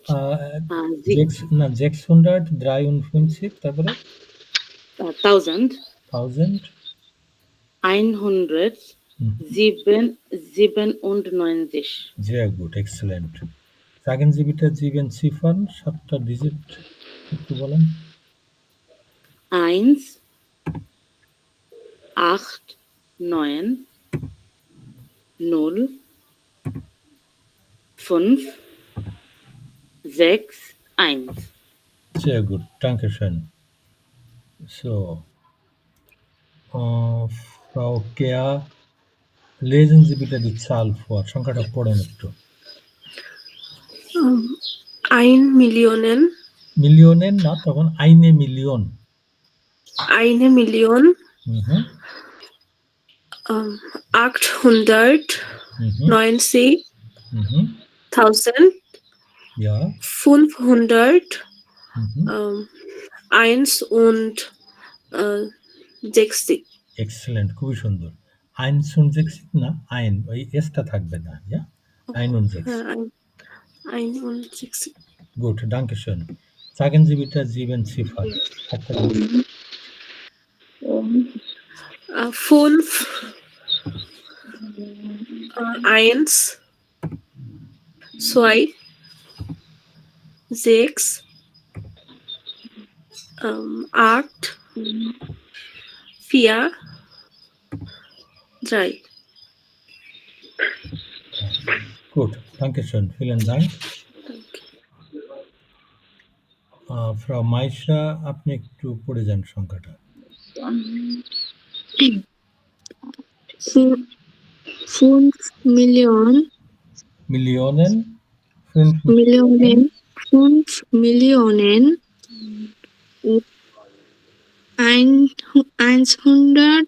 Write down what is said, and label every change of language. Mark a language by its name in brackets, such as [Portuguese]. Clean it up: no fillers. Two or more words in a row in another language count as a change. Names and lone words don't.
[Bangla] না 600, 53, তারপরে 1000 1000, 197 [German] sehr gut, এক্সেলেন্ট। sagen Sie bitte 7 Ziffern, [Bangla] 7টা ডিজিট একটু বলেন। 1 8 9 0 5 6 1 [German] Sehr gut, danke schön. So, Frau Kea, lesen Sie bitte die Zahl vor. [Bangla] সংখ্যাটা পড়েন একটু। [German] Ein Millionen, [Bangla] মিলিয়নের না, তখন [German] eine Million। [Bangla] 1.000.000, Mhm. [German] 890.000, Mhm. Ja. 500, Mhm. 61. [Bangla] এক্সেলেন্ট, খুবই সুন্দর। 61 না, আইন, ওই এসটা থাকবে না। Ja? 61। [German] 61. Gut, danke schön. Sagen Sie bitte 7 Ziffern. [Bangla] একটা digit। [German] 5, 1, 2, 6, 8, 4, 3. Gut, danke schön. Vielen Dank. [Bangla] Frau Maisha, আপনি একটু পড়ে যান সংখ্যাটা। [German] 5 Millionen, Millionen, 5 Millionen, 5 Millionen, 100,